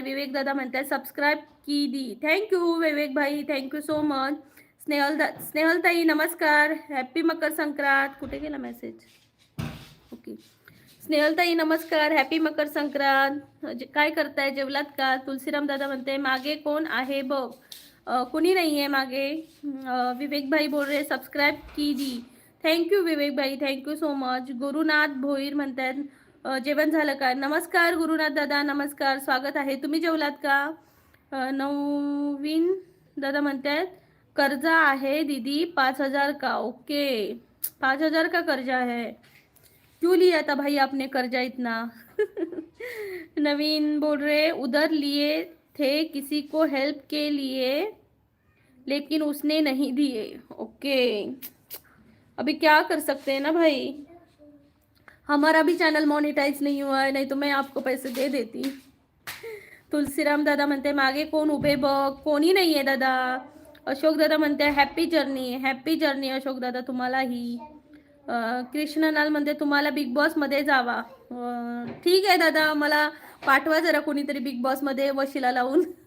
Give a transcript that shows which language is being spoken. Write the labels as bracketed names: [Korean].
[Marathi] विवेक दादा म्हणतायत [Hindi] सबस्क्राईब की दी. [Marathi] थँक्यू विवेक भाई, थँक्यू सो मच. स्नेहलताई नमस्कार, हॅपी मकर संक्रांत. कुठे गेला मेसेज? ओके. स्नेहलताई नमस्कार, हॅपी मकर संक्रांत. काय करताय, जेवलात का? तुलसीराम दादा म्हणते मागे कोण आहे बघ. कुणी नाही आहे मागे. [Hindi] विवेक भाई बोल रहे सबस्क्राईब की दी. [Marathi] थँक्यू विवेक भाई, thank you so much. Gurunath Bhoir म्हणतात जेवण झालं का? नमस्कार गुरुनाथ दादा, नमस्कार, स्वागत आहे. तुम्ही जेवलात का? नवीन दादा म्हणतात कर्जा आहे दीदी 5,000 का. [Hindi] ओके, 5,000 का कर्जा है? क्यों लिया था भाई आपने कर्जा इतना? नवीन बोल रहे उधर लिए थे किसी को हेल्प के लिए लेकिन उसने नहीं दिए. ओके, अभी क्या कर सकते हैं ना भाई, हमारा भी चैनल मोनेटाइज नहीं हुआ है, नहीं तो मैं आपको पैसे दे देती. [Marathi] तुलसीराम दादा म्हणते मागे कोण उभे बघ. कोणी नाही आहे दादा. अशोक दादा म्हणते happy journey, happy journey Ashok दादा तुम्हालाही. कृष्णलाल म्हणते तुम्हाला बिग बॉस मध्ये जावा. ठीक आहे दादा, मला पाठवा जरा कोणीतरी बिग बॉस मध्ये वशिला लावून.